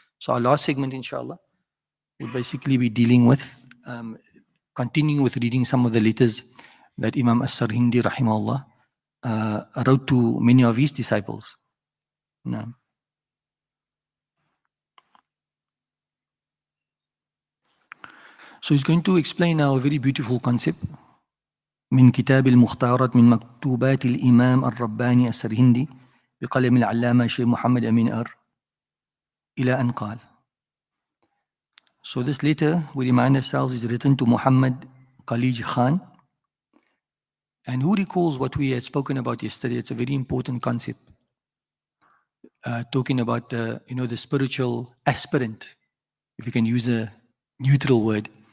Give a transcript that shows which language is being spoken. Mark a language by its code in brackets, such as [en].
[en] So our last segment, inshallah, will basically be dealing with, continuing with reading some of the letters that Imam As-Sarhindi rahimahullah wrote to many of his disciples. Now, so he's going to explain now a very beautiful concept. [ar] من كتاب المختارات من مكتوبات الإمام الرباني السرهندي بقلم العلامة شيخ محمد أمين أر إلى أن قال. [en] So this letter, we remind ourselves, is written to Muhammad Khalij Khan. And who recalls what we had spoken about yesterday? It's a very important concept. Talking about the spiritual aspirant, if you can use a neutral word.